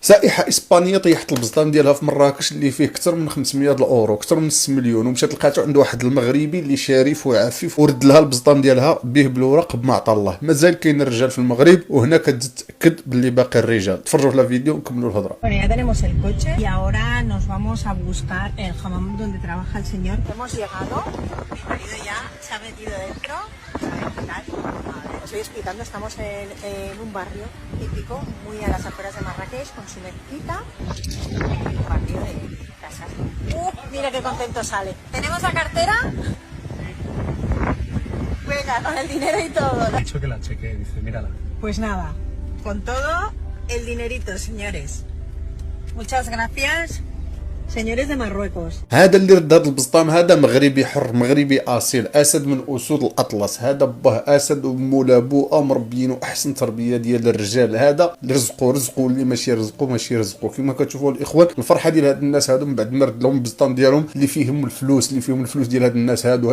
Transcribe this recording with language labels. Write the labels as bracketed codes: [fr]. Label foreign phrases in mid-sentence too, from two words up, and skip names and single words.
[ar] سائحه اسبانيه طيحت البزطام ديالها في مراكش اللي فيه اكثر من 500 الاورو، اكثر من 6 مليون، ومشات لقاتو عند واحد المغربي اللي شريف وعفيف ورد لها البزطام ديالها به بالورق بما عطا الله. مازال كاين الرجال في المغرب، وهنا كتتاكد باللي باقي الرجال. تفرجوا في الفيديو ونكملوا الهضره. [es] Bueno, ya tenemos el coche y ahora nos vamos a buscar el hammam donde trabaja el señor. Hemos llegado, mi marido ya se ha metido dentro. A ver qué tal. A ver, os estoy explicando, estamos en un barrio típico, muy a las afueras de Marrakech, con su mezquita, un barrio de casas. Mira qué contento sale. ¿Tenemos la cartera? Venga, con el dinero y todo. Ha dicho que la cheque, dice, mírala. Pues nada, con todo el dinerito, señores. Muchas gracias, señores de Marruecos. [ar] هذا اللي رد هذا البزطام هذا مغربي حر، مغربي اصيل، اسد من اسود الاطلس. هذا باه اسد ومولا بوه مربيينو احسن تربيه ديال الرجال. هذا اللي رزقو اللي ماشي رزقو كما كتشوفوا الاخوان. الفرحه ديال هاد الناس هادو من بعد ما رد لهم البزطام ديالهم اللي فيهم الفلوس ديال هاد الناس هادو.